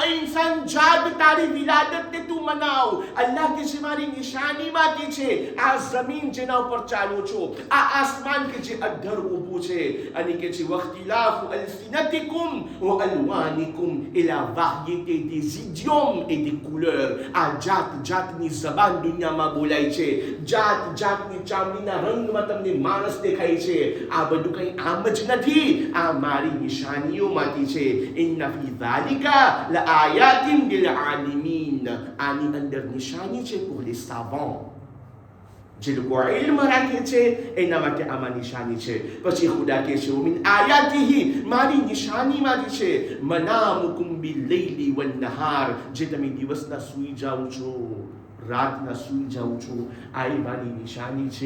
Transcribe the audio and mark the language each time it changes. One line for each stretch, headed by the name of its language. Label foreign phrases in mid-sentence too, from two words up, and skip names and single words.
Gujarati: ઇન્સાન જાત તારી વિલાદતને તું મનાવ. અલ્લાહ કે છે મારી નિશાનીમાંથી છે આ જમીન જેના ઉપર ચાલો છો, આ આસમાન કે જે અધ્ધર ઊભું છે. અને કે છે
Arabic: واختلاف ألسنتكم وألوانكم
French: il y a variété des idiomes et des couleurs.
Gujarati: આ જાત જાતની જબાન દુનિયામાં બોલાય છે. જાત જાતની ચામડીના રંગમાં તમને માણસ દેખાય છે. આ બધું કંઈ આમ જ નથી. આ મારી નિશાનીઓમાંથી છે.
Arabic: إن في ذلك لآيات للعالمين.
Gujarati: આની અંદર નિશાની છે
French: pour les savants.
Gujarati: જે લોકો ઇલ્મ રાખે છે એના માટે આમાં નિશાની છે. પછી ખુદા કહે છે
Arabic: من آياته,
Gujarati: મારી નિશાનીમાંથી છે
Arabic: منامكم بالليل والنهار.
Gujarati: જે તમે દિવસના સૂઈ જાઓ છો, રાતના સૂઈ જાઉં છું, આ મારી નિશાની છે.